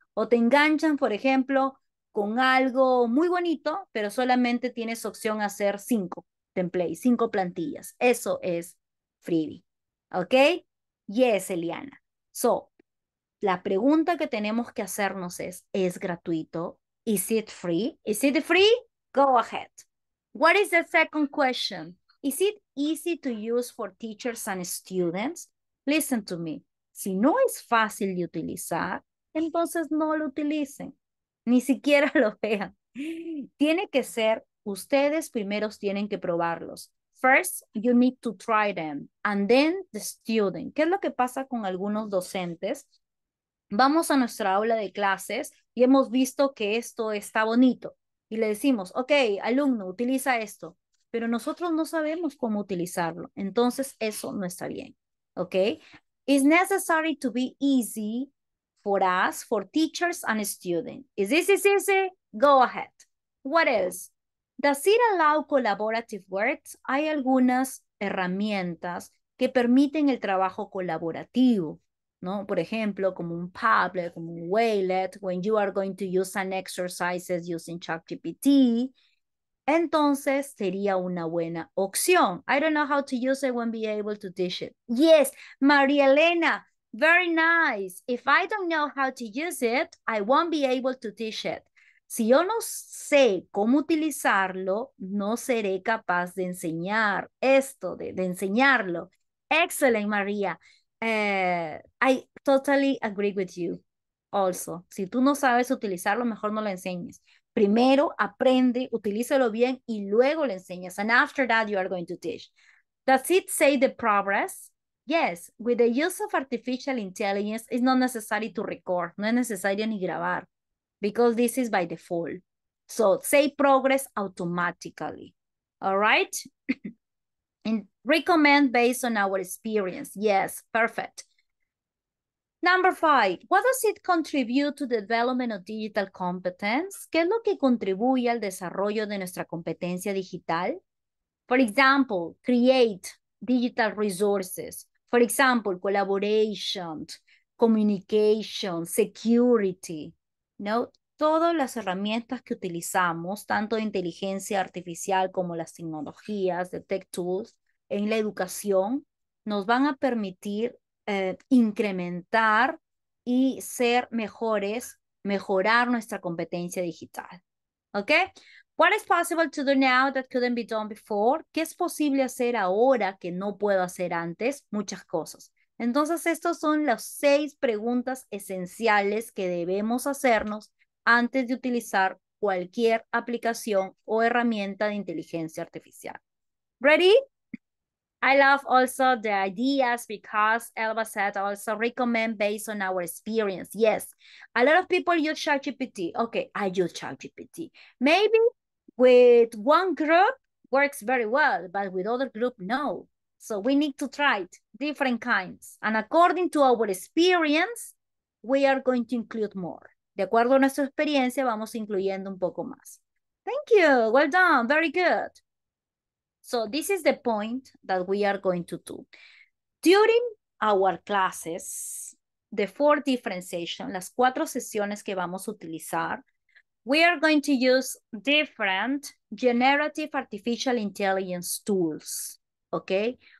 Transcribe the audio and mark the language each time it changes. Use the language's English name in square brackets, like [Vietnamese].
[Spanish] O te enganchan, por ejemplo, con algo muy bonito, pero solamente tienes opción a hacer 5 templates, 5 plantillas. Eso es freebie. ¿Ok? [English] Yes, Eliana. [Spanish] So, la pregunta que tenemos que hacernos ¿es gratuito? [English] Is it free? Is it free? Go ahead. What is the second question? Is it easy to use for teachers and students? Listen to me. [Spanish] Si no es fácil de utilizar, entonces no lo utilicen. Ni siquiera lo vean. Tiene que ser, ustedes primeros tienen que probarlos. [English] First, you need to try them. And then the student. [Spanish] ¿Qué es lo que pasa con algunos docentes? Vamos a nuestra aula de clases y hemos visto que esto está bonito. Y le decimos, ok, alumno, utiliza esto. Pero nosotros no sabemos cómo utilizarlo. Entonces, eso no está bien. Ok. [English] It's necessary to be easy for us, for teachers and students. Is this easy? Go ahead. What else? Does it allow collaborative work? [Spanish] Hay algunas herramientas que permiten el trabajo colaborativo, ¿no? Por ejemplo, como un Padlet, como un Wakelet, [English] when you are going to use an exercises using ChatGPT, [Spanish] entonces sería una buena opción. [English] I don't know how to use it, won't be able to teach it. Yes, María Elena, very nice. If I don't know how to use it, I won't be able to teach it. [Spanish] Si yo no sé cómo utilizarlo, no seré capaz de enseñar esto, de enseñarlo. [English] Excellent, María. I totally agree with you. [Spanish] Also, si tú no sabes utilizarlo, mejor no lo enseñes. Primero aprende, utilízalo bien y luego le enseñas. [English] And after that, you are going to teach. Does it say the progress? Yes, with the use of artificial intelligence, it's not necessary to record. [Spanish] No es necesario ni grabar [English] because this is by default. So say progress automatically. All right? And recommend based on our experience. Yes, perfect. Number 5, what does it contribute to the development of digital competence? [Spanish] ¿Qué es lo que contribuye al desarrollo de nuestra competencia digital? [English] For example, create digital resources. For example, collaboration, communication, security, ¿no? [Spanish] Todas las herramientas que utilizamos, tanto de inteligencia artificial como las tecnologías de tech tools en la educación, nos van a permitir incrementar y ser mejores, mejorar nuestra competencia digital. ¿Ok? [English] What is possible to do now that couldn't be done before? [Spanish] ¿Qué es posible hacer ahora que no puedo hacer antes? Muchas cosas. Entonces, estos son las 6 preguntas esenciales que debemos hacernos antes de utilizar cualquier aplicación o herramienta de inteligencia artificial. [English] Ready? I love also the ideas because Elba said also recommend based on our experience. Yes, a lot of people use ChatGPT. Okay, I use ChatGPT. Maybe with one group works very well, but with other group, no. So we need to try it, different kinds. And according to our experience, we are going to include more. [Spanish] De acuerdo a nuestra experiencia, vamos incluyendo un poco más. [English] Thank you. Well done. Very good. So this is the point that we are going to do. During our classes, the 4 different sessions, [Spanish] las 4 sesiones que vamos a utilizar, [English] we are going to use different generative artificial intelligence tools, okay?